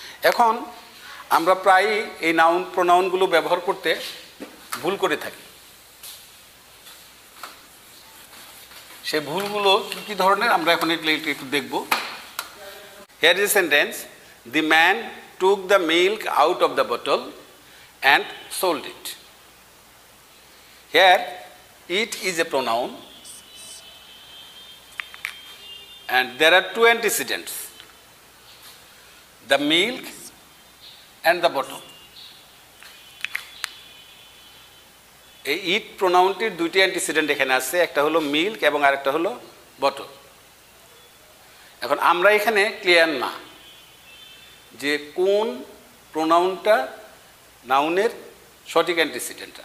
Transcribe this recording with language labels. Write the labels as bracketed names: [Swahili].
[Bangla] এখন আমরা প্রায়ই এই প্রোনাউনগুলো ব্যবহার করতে ভুল করে থাকি। সেই ভুলগুলো কি কি ধরনের আমরা এখন একটু দেখব। [English] Here is a sentence, the man took the milk out of the bottle and sold it. Here it is a pronoun and there are two antecedents, the milk and the bottle. [Bangla] এই ইট প্রোনাউনটির দুইটি antecedent এখানে আছে, একটা হলো milk এবং আরেকটা হলো bottle. এখন আমরা এখানে ক্লিয়ার না যে কোন প্রোনাউনটা নাউনের সঠিক অ্যান্টিসিডেন্ট।